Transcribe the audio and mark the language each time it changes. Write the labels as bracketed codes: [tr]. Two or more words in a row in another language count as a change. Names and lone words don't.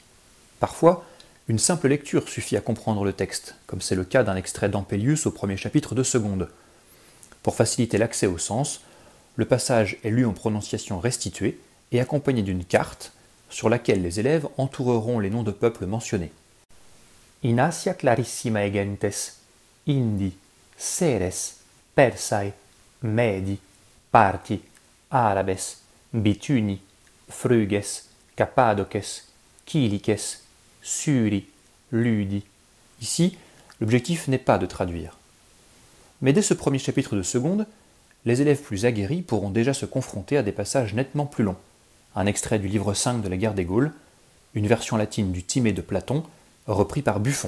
[fr] Parfois, une simple lecture suffit à comprendre le texte, comme c'est le cas d'un extrait d'Ampélius au premier chapitre de Seconde. Pour faciliter l'accès au sens, le passage est lu en prononciation restituée et accompagné d'une carte sur laquelle les élèves entoureront les noms de peuples mentionnés. [la] In Asia clarissimae gentes, Indi, Seres, Persae, Medi, Parti, Arabes, Bituni, Phryges, Cappadoces, Kiliques, Suri, Ludi. [fr] Ici, l'objectif n'est pas de traduire. Mais dès ce premier chapitre de Seconde, les élèves plus aguerris pourront déjà se confronter à des passages nettement plus longs. Un extrait du livre 5 de la guerre des Gaules, une version latine du Timée de Platon, repris par Buffon.